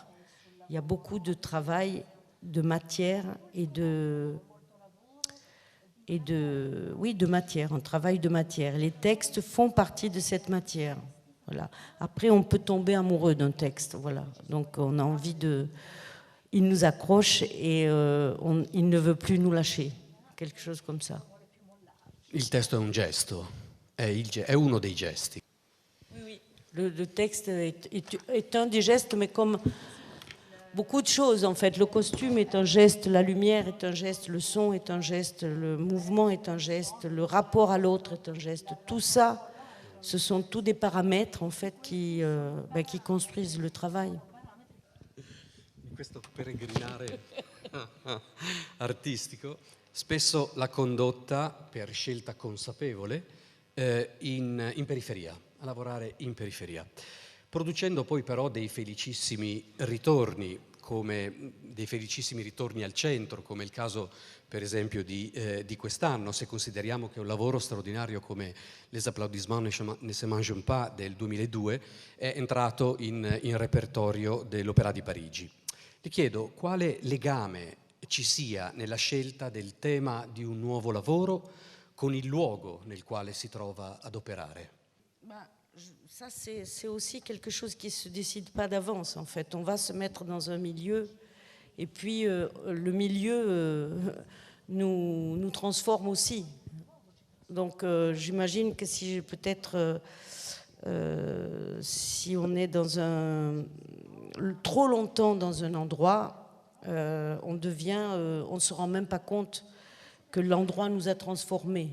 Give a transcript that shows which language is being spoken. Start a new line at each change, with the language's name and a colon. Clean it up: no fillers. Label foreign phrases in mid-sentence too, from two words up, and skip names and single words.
French: Il y a beaucoup de travail, de matière de matière, un travail de matière. Les textes font partie de cette matière. Voilà. Après, on peut tomber amoureux d'un texte. Voilà. Donc, on a envie il nous accroche et il ne veut plus nous lâcher. Quelque chose comme ça.
Italian: Il testo è un gesto, è uno dei gesti.
French: Oui. Le texte est un des gestes, mais comme beaucoup de choses, en fait. Le costume est un geste, la lumière est un geste, le son est un geste, le mouvement est un geste, le rapport à l'autre est un geste. Tout ça, ce sont tous des paramètres, en fait, qui construisent le travail.
Italian: In questo peregrinare artistico, spesso la condotta, per scelta consapevole, in periferia, a lavorare in periferia, producendo poi però dei felicissimi ritorni al centro, come il caso per esempio di quest'anno, se consideriamo che un lavoro straordinario come Les Applaudissements ne se mangent pas del 2002 è entrato in repertorio dell'Opéra di Parigi. Ti chiedo quale legame ci sia nella scelta del tema di un nuovo lavoro con il luogo nel quale si trova ad operare.
French: Ça, c'est aussi quelque chose qui ne se décide pas d'avance, en fait. On va se mettre dans un milieu, et puis le milieu nous transforme aussi. Donc, j'imagine que si peut-être, si on est trop longtemps dans un endroit, on ne se rend même pas compte que l'endroit nous a transformés.